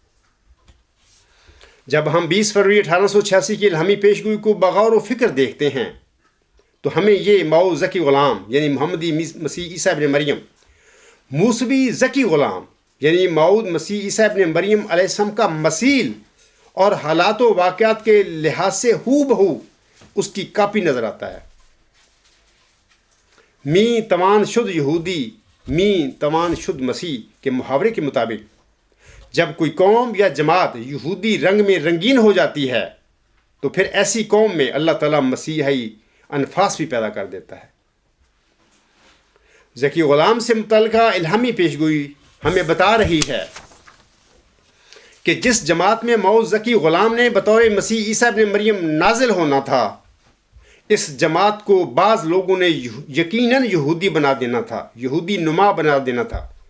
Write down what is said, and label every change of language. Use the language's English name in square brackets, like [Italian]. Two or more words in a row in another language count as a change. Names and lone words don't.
[Urdu] جب ہم 20 فروری 1886 کی الہامی پیشگوئی کو بغور و فکر دیکھتے ہیں تو ہمیں یہ موعود ذکی غلام یعنی محمدی مسیح عیسیٰ ابن مریم، موسوی ذکی غلام یعنی موعود مسیح عیسیٰ ابن مریم علیہ السلام کا مثیل اور حالات و واقعات کے لحاظ سے ہو بہو اس کی کاپی نظر آتا ہے۔ [Persian] می توان شد یہودی می توان شد مسیح [Urdu] کے محاورے کے مطابق جب کوئی قوم یا جماعت یہودی رنگ میں رنگین ہو جاتی ہے تو پھر ایسی قوم میں اللہ تعالیٰ مسیحی انفاس بھی پیدا کر دیتا ہے۔ ذکی غلام سے متعلقہ الہامی پیشگوئی ہمیں بتا رہی ہے کہ جس جماعت میں موعود ذکی غلام نے بطور مسیح عیسیٰ ابن مریم نازل ہونا تھا، اس جماعت کو بعض لوگوں نے یقیناً یہودی بنا دینا تھا، یہودی نما بنا دینا تھا۔